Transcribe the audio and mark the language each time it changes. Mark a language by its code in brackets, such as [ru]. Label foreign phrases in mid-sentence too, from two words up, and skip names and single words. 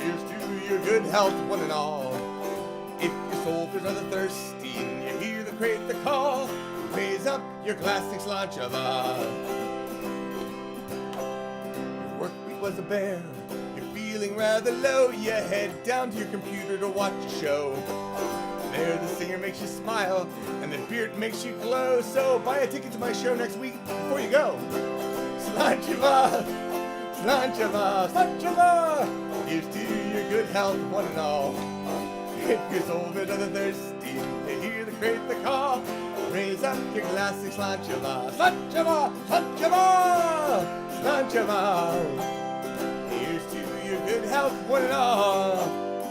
[en] Here's to your good health, one and all. If your soul feels rather thirsty and you hear the crate the call, raise up your glass and [ga] Slainte Mhaith. [en] Your work week was a bear, you're feeling rather low, you head down to your computer to watch a show. There the singer makes you smile and the beard makes you glow, so buy a ticket to my show next week before you go. [ga] Slainte Mhaith. Slainte Mhaith. Slainte Mhaith. [en] Here's to your good health, one and all. If your soul feels rather thirsty, you hear the crate the call, raise up your glass and [ga] Slainte Mhaith. Slainte Mhaith. Slainte Mhaith. Slainte Mhaith. [en] Here's to your good health, one and all.